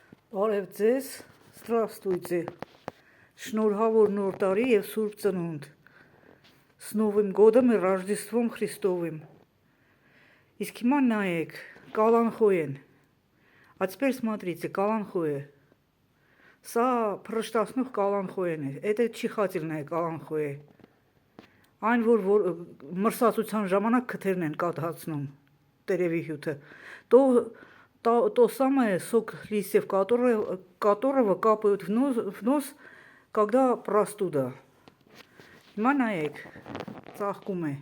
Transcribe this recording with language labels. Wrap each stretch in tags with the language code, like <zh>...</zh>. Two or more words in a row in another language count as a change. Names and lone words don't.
<hy>Բարև ձեզ, здравствуйте, շնորհավոր նոր տարի և Սուրբ Ծնունդ,</hy> <ru>с Новым годом и Рождеством Христовым.</ru> <hy>Իսկ հիմա նայեք, կալանխոյ են,</hy> <ru>а теперь смотрите,</ru> <hy>կալանխոյ. Սա փռշտացնող կալանխոյն է,</hy> <ru>это чихательное կալանխոյ.</ru> <hy>Այն, որ մրսածության ժամանակ քթերն են կաթացնում, տերևի հյութը,</hy> <ru>то самое сок листьев которого капают в нос, когда простуда.</ru> <hy>Հիմա նայեք, ծաղկում է.</hy>